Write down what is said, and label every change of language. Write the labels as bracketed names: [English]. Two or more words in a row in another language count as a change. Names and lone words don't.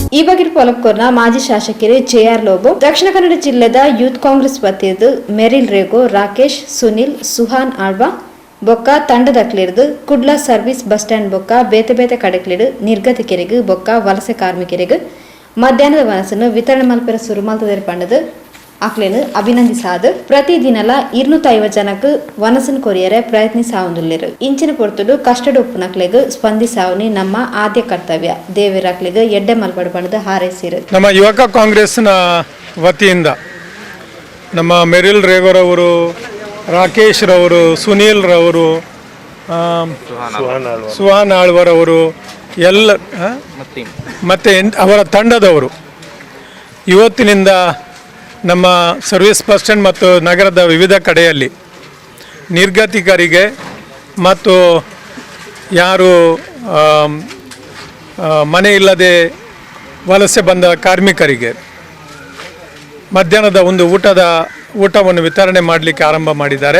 [Tulu] ಮುಲ್ಬಗಿರಿ ಪೊಲಕ್ಕೋರ್ನ ಮಾಜಿ ಶಾಸಕರು ಜೆಆರ್ ಲೋಬೋ, ದಕ್ಷಿಣ ಕನ್ನಡ ಜಿಲ್ಲೆದ ಯೂತ್ ಕಾಂಗ್ರೆಸ್ ವತಿಯದು ಮೆರಿಲ್ ರೇಗೋ, ರಾಕೇಶ್, ಸುನಿಲ್, ಸುಹಾನ್ ಆಳ್ವಾ ಬೊಕ್ಕ ತಂಡದಕ್ಲಿರ್ದು ಕುಡ್ಲ [English] service bus stand [Tulu] ಬೊಕ್ಕ ಬೇತೆ ಬೇತೆ ಕಡೆಕ್ಲಿಡು ನಿರ್ಗತಿಕರಿಗೆ ಬೊಕ್ಕ ವಲಸೆ ಕಾರ್ಮಿಕರಿಗೆ ಮಧ್ಯಾಹ್ನದ ವನಸನ್ನು ವಿತರಣೆ ಮಲ್ಪೆರ ಸುರುಮಲ್ತದೇರ್ ಪಂಡದು ಅಕ್ಲೇನು ಅಭಿನಂದಿಸಾದು ಪ್ರತಿದಿನಲ 250 ಜನಕ್ಕೆ ವನಸನ್ ಕೊರಿಯರೆ ಪ್ರಯತ್ನಿಸಾವುದಿಲ್ಲರು ಇಂಚಿನ ಪೊರ್ತುಡು ಕಷ್ಟದ ಉಪ್ಪುನಕ್ಲೆಗ್ ಸ್ಪಂದಿಸಾವನಿ ನಮ್ಮ ಆದ್ಯ ಕರ್ತವ್ಯ ದೇವರಾಕ್ಲೆಗ್ ಎಡ್ಡೆ ಮಲ್ಪಡು ಪಂಡದು ಹಾರೈಸಿರು. [Kannada] ನಮ್ಮ ಯುವಕ ಕಾಂಗ್ರೆಸ್ನ ವತಿಯಿಂದ ನಮ್ಮ ಮೆರಿಲ್ ರೇಗೋರವರು, ರಾಕೇಶ್ ರವರು, ಸುನೀಲ್ ರವರು, ಸುಹಾನ್ ಆಳ್ವರವರು ಎಲ್ಲ ಮತ್ತು ಅವರ ತಂಡದವರು ಇವತ್ತಿನಿಂದ ನಮ್ಮ [English] service bus stand [Kannada] ಮತ್ತು ನಗರದ ವಿವಿಧ ಕಡೆಯಲ್ಲಿ ನಿರ್ಗತಿಕರಿಗೆ ಮತ್ತು ಯಾರು ಮನೆ ಇಲ್ಲದೆ ವಲಸೆ ಬಂದ ಕಾರ್ಮಿಕರಿಗೆ ಮಧ್ಯಾಹ್ನದ ಒಂದು ಊಟವನ್ನು ವಿತರಣೆ ಮಾಡಲಿಕ್ಕೆ ಆರಂಭ ಮಾಡಿದ್ದಾರೆ.